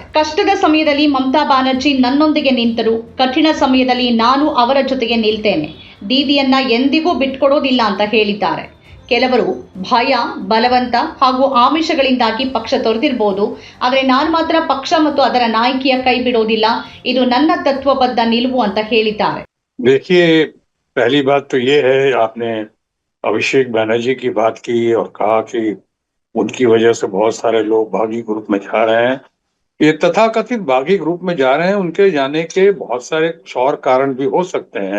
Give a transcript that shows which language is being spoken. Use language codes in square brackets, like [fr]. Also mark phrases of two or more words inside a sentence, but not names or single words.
[kn] ಕಷ್ಟದ ಸಮಯದಲ್ಲಿ ಮಮತಾ ಬ್ಯಾನರ್ಜಿ ನನ್ನೊಂದಿಗೆ ನಿಂತರು. ಕಠಿಣ ಸಮಯದಲ್ಲಿ ನಾನು ಅವರ ಜೊತೆಗೆ ನಿಲ್ತೇನೆ. ದೀದಿಯನ್ನ ಎಂದಿಗೂ ಬಿಟ್ಕೊಡೋದಿಲ್ಲ ಅಂತ ಹೇಳಿದ್ದಾರೆ. ಕೆಲವರು ಭಯ, ಬಲವಂತ ಹಾಗೂ ಆಮಿಷಗಳಿಂದಾಗಿ ಪಕ್ಷ ತೊರೆದಿರಬಹುದು. ಆದರೆ ನಾನು ಮಾತ್ರ ಪಕ್ಷ ಮತ್ತು ಅದರ ನಾಯಕಿಯ ಕೈ ಬಿಡೋದಿಲ್ಲ. ಇದು ನನ್ನ ತತ್ವಬದ್ಧ ನಿಲುವು ಅಂತ ಹೇಳಿದ್ದಾರೆ. [hi] देखिए, पहली बात तो ये है, आपने अभिषेक बनर्जी की बात की और कहा कि उनकी वजह से बहुत सारे लोग बागी ग्रुप में जा रहे हैं। ये तथाकथित बागी ग्रुप में जा रहे हैं, उनके जाने के बहुत सारे और कारण भी हो सकते हैं।